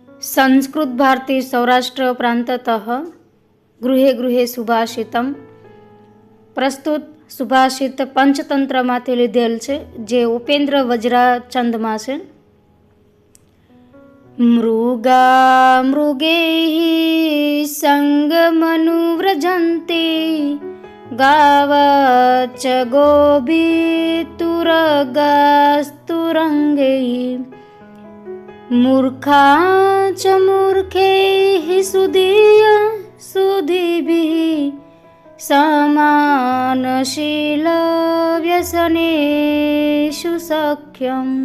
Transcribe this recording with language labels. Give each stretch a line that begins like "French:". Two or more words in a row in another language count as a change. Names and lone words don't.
Sanskrit: संस्कृत भारती सौराष्ट्र प्रांततः गृहे गृहे सुभाषितम प्रस्तुत सुभाषित पंचतंत्रમાંથી
Gujarati: લીધેલ છે, જે ઉપેન્દ્ર વજરાચંદમાં છે.
Sanskrit: मृगा मृगैः संगमनुव्रजन्ति गावच्च गोभीतुरगास्तुरंगैः मूर्खा च मूर्खैः सुधीभिः समानशील व्यसनेषु सख्यम.